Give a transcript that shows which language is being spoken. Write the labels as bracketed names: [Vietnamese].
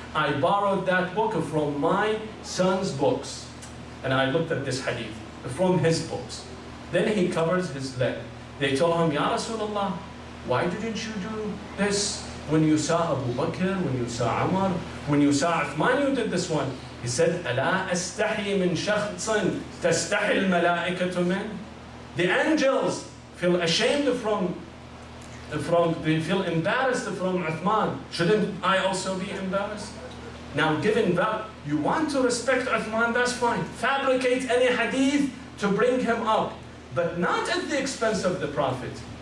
[English] I borrowed that book from my son's books. And I looked at this hadith from his books. Then he covers his leg. They told him, Ya Rasulullah, why didn't you do this? When you saw Abu Bakr, when you saw Umar, when you saw Uthman, you did this one. He said, [Arabic] أَلَا أَسْتَحِي مِنْ شَخْصٍ تَسْتَحِي الْمَلَائِكَةُ مِنْ. [English] The angels feel ashamed they feel embarrassed from Uthman. Shouldn't I also be embarrassed? Now, given that you want to respect Uthman, that's fine. Fabricate any hadith to bring him up, but not at the expense of the Prophet.